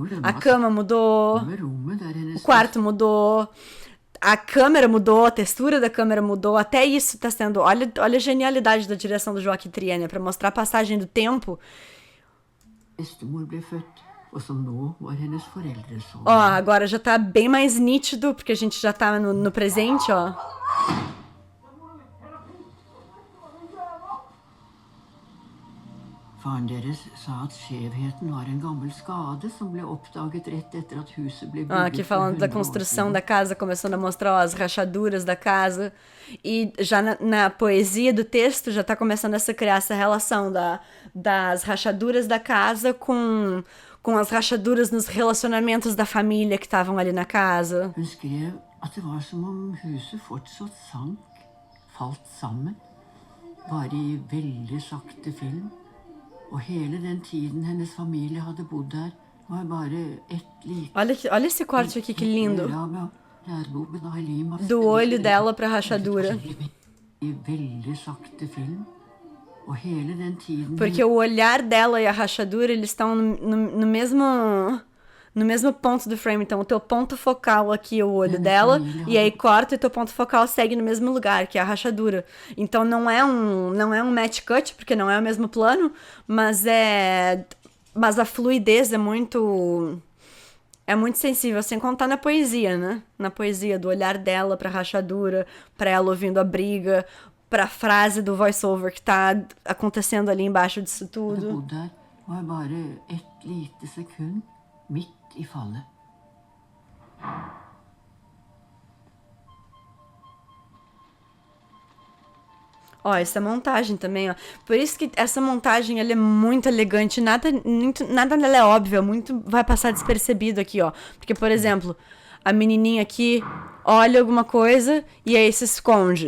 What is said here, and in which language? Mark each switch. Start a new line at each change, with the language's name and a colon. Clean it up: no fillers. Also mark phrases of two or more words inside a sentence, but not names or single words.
Portuguese: A cama mudou, o quarto mudou, a câmera mudou, a textura da câmera mudou, até isso tá sendo. Olha a genialidade da direção do Joaquim Trier, né? Pra mostrar a passagem do tempo. Ó, agora já tá bem mais nítido, porque a gente já tá no presente, ó.
Norwegian: Faren deres sa at skjevheten var en gammel skade som ble oppdaget rett etter at huset ble bygget.
Portuguese: Aqui falando da construção da casa, começando a mostrar ó, as rachaduras da casa. E já na poesia do texto já tá começando a se criar essa relação das rachaduras da casa com as rachaduras nos relacionamentos da família que estavam ali na casa.
Norwegian: Hun skrev at det var som om huset fortsatt falt sammen, bare i veldig sakte film. Og hele den tiden hennes familie hadde bodd der, var bare ett lite...
Portuguese: Olha esse corte aqui, que lindo. Do olho dela pra rachadura.
Norwegian: I veldig sakte film. Og hele den tiden...
Portuguese: Porque o olhar dela e a rachadura, eles estão no mesmo ponto do frame. Então, o teu ponto focal aqui é o olho dela, e aí corta e teu ponto focal segue no mesmo lugar, que é a rachadura. Então, não é um
English: match cut,
Portuguese: porque não é o mesmo plano, mas a fluidez é muito sensível, sem contar na poesia, né? Na poesia do olhar dela pra rachadura, pra ela ouvindo a briga, pra frase do voice-over que tá acontecendo ali embaixo disso tudo.
Norwegian: Var bare ett lite sekund midt i fallet.
Portuguese: Ó, essa montagem também, ó. Por isso que essa montagem, ela é muito elegante, nada dela é óbvio, muito vai passar despercebido aqui, ó. Porque, por exemplo, a menininha aqui olha alguma coisa e aí se esconde.